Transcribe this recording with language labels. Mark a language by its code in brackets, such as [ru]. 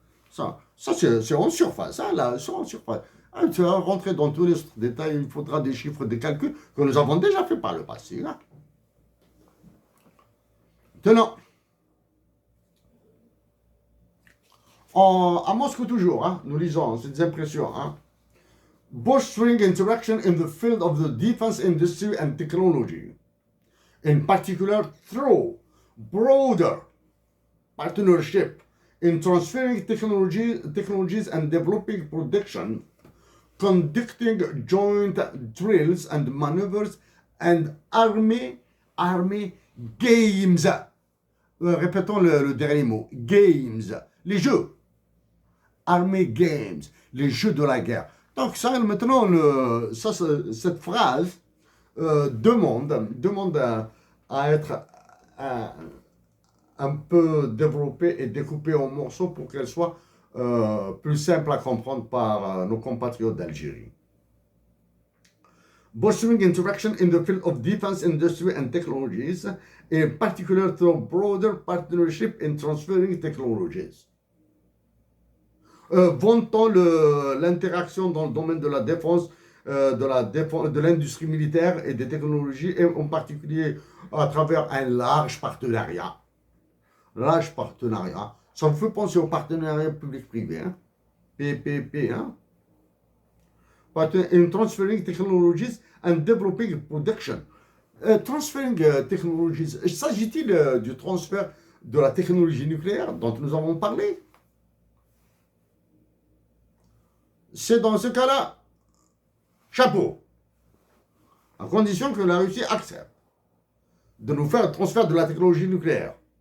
[fr] Ça c'est en surface. Là, c'est en surface. Tu vas rentrer dans tous les détails, il faudra des chiffres, des calculs que nous avons déjà fait par le passé. Maintenant, à Moscou toujours, nous lisons ces impressions. [en] Bolstering interaction in the field of the defense industry and technology, in particular through broader partnership in transferring technologies and developing production, conducting joint drills and maneuvers and army games. [fr] Répétons le dernier mot. Games. Les jeux. Army games. Les jeux de la guerre. Donc ça, maintenant, cette phrase demande à être un peu développée et découpée en morceaux pour qu'elle soit plus simple à comprendre par nos compatriotes d'Algérie. [en] bolstering interaction in the field of defense industry and technologies, in particular through broader partnership in transferring technologies. [fr] Vantant l'interaction dans le domaine de la défense, de l'industrie militaire et des technologies, et en particulier à travers un large partenariat. Large partenariat. Ça me fait penser au partenariat public-privé, hein? PPP, hein? [en] In transferring technologies and developing production. Transferring technologies, [fr] s'agit-il du transfert de la technologie nucléaire dont nous avons parlé? C'est dans ce cas-là, chapeau, à condition que la Russie accepte de nous faire le transfert de la technologie nucléaire.